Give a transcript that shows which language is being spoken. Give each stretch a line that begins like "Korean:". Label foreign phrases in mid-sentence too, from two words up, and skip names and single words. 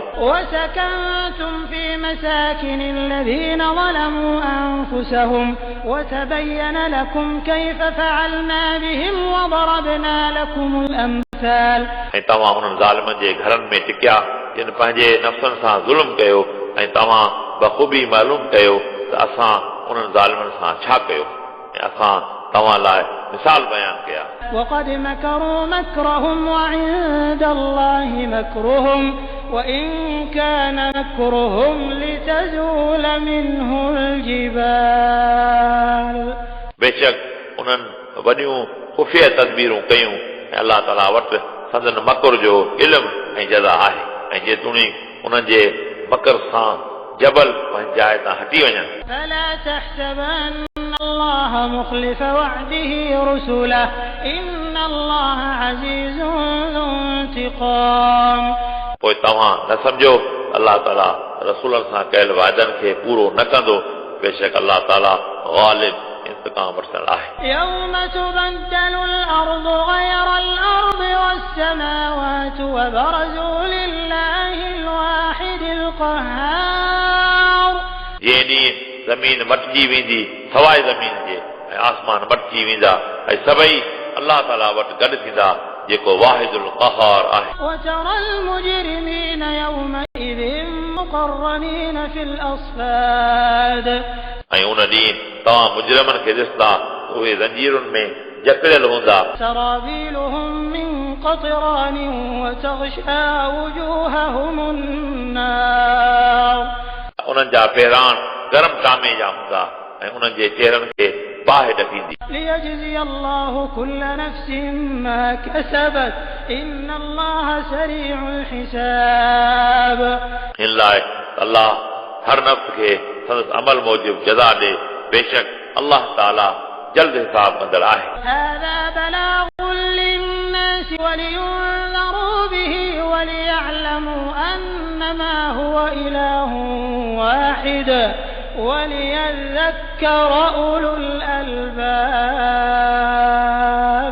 Arabic: وسكنتم في مساكن الذين ظلموا أنفسهم وتبين لكم كيف فعلنا بهم وضربنا لكم الأمثال
Sindhi: ऐं तव्हां उन्हनि ज़ालिमनि जे घरनि में टिकिया जिन पंहिंजे नफ़्सनि सां ज़ुल्म कयो ऐं तव्हां बख़ूबी मालूम कयो त असां उन्हनि ज़ालिमनि सां छा कयो ऐं असां तव्हां लाइ मिसाल बयान कया
Arabic: وقد مكروا مكرهم وعند الله مكرهم وإن كان مكرهم لتزول منه الجبال
Sindhi: बेशक उन्हनि वॾियूं खुफ़िया तदबीरूं कयूं ऐं अल्लाह ताला वटि संदन मकर जो इल्मु ऐं जज़ा आहे ऐं जेतोणीकि उन्हनि जे मकर सां जबल पंहिंजी जाइ तां हटी वञनि
Arabic: فلا تحسبن الله مخلف وعده رسله إن الله عزيز ذو انتقام
Sindhi: पोइ तव्हां न सम्झो अल्लाह ताला रसूलनि सां कयल वाइदनि खे पूरो न कंदो बेशक अल्लाह ताला गालिब इंतकाम वठंदड़ आहे
Arabic: يوم تبدل الأرض غير الأرض والسماوات وبرزوا لله الواحد القهار
Sindhi: जंहिं ॾींहुं ज़मीन मटिजी वेंदी सवाइ ज़मीन जे ऐं आसमान मटिजी वेंदा ऐं सभई अल्लाह ताला वटि गॾु थींदा जेको
Arabic: الواحد القهار
Sindhi: आहे
Arabic: وترى المجرمين يومئذ مقرنين في الأصفاد
Sindhi: ऐं उन ॾींहुं तव्हां मुजरिमनि खे ॾिसंदा उहे ज़ंजीरुनि में जकड़ियल हूंदा
Arabic: سرابيلهم من قطران وتغشى وجوههم النار
Sindhi: उन्हनि जा पहिरान गरम टामे जा हूंदा ऐं उन्हनि जे चेहरनि खे बाहि ॾकींदी
Arabic: ليجزي الله كل نفس ما كسبت إن الله سريع الحساب
Sindhi: हिन लाइ अल्लाह हर नफ़्स खे संदसि अमल मूजिब जज़ा ॾे बेशक अल्लाह ताला जल्द हिसाब कंदड़ आहे
Arabic: هذا بلاغ للناس ولينذروا به وليعلموا أنما هو إله واحد وليذكر أولو الألباب